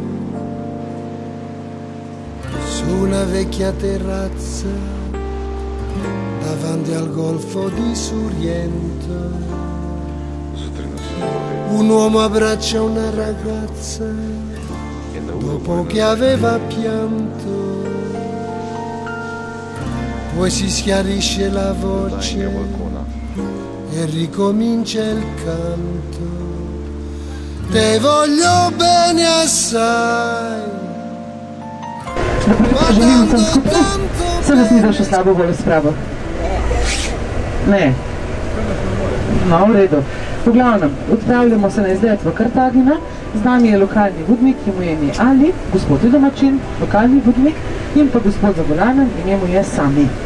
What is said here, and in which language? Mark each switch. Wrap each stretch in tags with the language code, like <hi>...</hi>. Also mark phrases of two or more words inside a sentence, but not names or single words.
<it>su una vecchia terrazza davanti al golfo di Sorrento, un uomo abbraccia una ragazza dopo che aveva pianto. Poi si schiarisce la voce e ricomincia il canto.</it> <nap>Te voglio bene assai.</nap> <sl>Želim vsem skupaj, se vas ni dal še slabo voljo spravo. Ne. No, v redu. V glavnem, odpravljamo se na izlet v Kartagina. Z nami je lokalni vodnik, ki mu je ime Ali, gospod je domačin, lokalni vodnik, in pa gospod za volanem, ime mu je Sami.</sl>